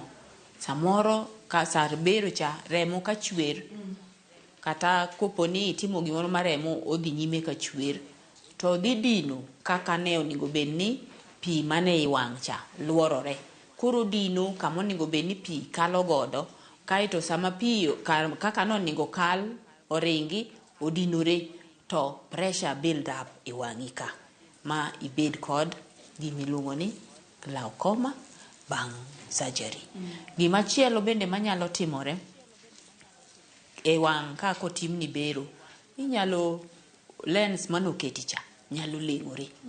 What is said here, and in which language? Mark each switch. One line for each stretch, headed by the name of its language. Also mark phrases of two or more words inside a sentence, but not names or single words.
Luo (Kenya and Tanzania): Samoro ka sar bero cha remo ka chwer, kata koponi itimo gimoro mar remo odhi nyime ka chwer, to dhi dino kaka ne onego bedni pi mane i wang' cha luorore. Koro dino kama onego bedni pi kalo godo, kaito sama pi kaka no onego kal oringi odinore, to
English: pressure build up
Luo (Kenya and Tanzania): i wang'i ka, ma ibed kod gimiluongo ni glaucoma bang' surgery. Gimachielo bende manyalo timore e wang' ka kotimni bero, inyalo lens manoketi cha nyalo leng'ore.